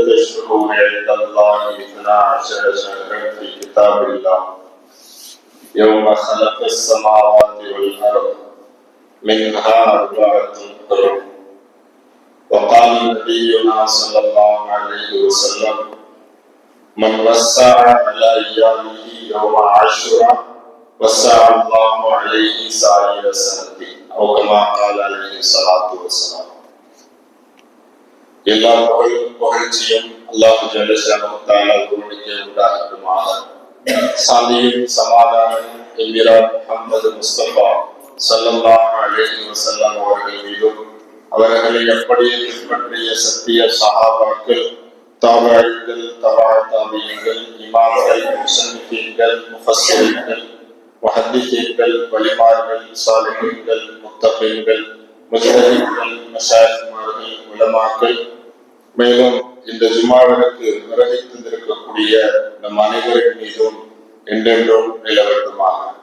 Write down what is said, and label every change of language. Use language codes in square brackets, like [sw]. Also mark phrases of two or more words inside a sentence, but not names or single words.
[ar] الشهور عند الله 12 شهرا في كتاب الله يوم خلق السماوات والأرض منها 4 حرم وقال نبينا صلى الله عليه وسلم من وسع على أيامه يوم عاشوراء وسع الله عليه سائر سنته أو كما قال عليه الصلاة والسلام. [ta] எல்லா புகழ்ச்சியும் அல்லாஹ் [ar] جل شأنه تعالى [ta] ஒருவனுக்கே உண்டாகட்டுமாக. சாந்தியும் சமாதானமும் என்கிறார் முஹம்மது முஸ்தபா [ar] صلى الله عليه وسلم [ta] அவர்கள் மீதும் அவர்களை அப்படியே பின்பற்றிய சத்திய சஹாபாக்கள், தாபிஈன்கள், தபாஅத்தாபிஈன்கள், இமாம்கள், முஸன்னிஃபீன்கள், முஃபஸ்ஸிரீன்கள், முஹத்திஸீன்கள், வலிமார்கள், சாலிஹீன்கள், முத்தகீன்கள், முஜ்தஹீன்கள், மஷாயிக்மார்கள், உலமாக்கள், மேலும் இந்த ஜும்ஆவிற்கு வருகை தந்திருக்கக்கூடிய நம் அனைவரின் மீதும் என்றென்றும் நிலவட்டுமாக.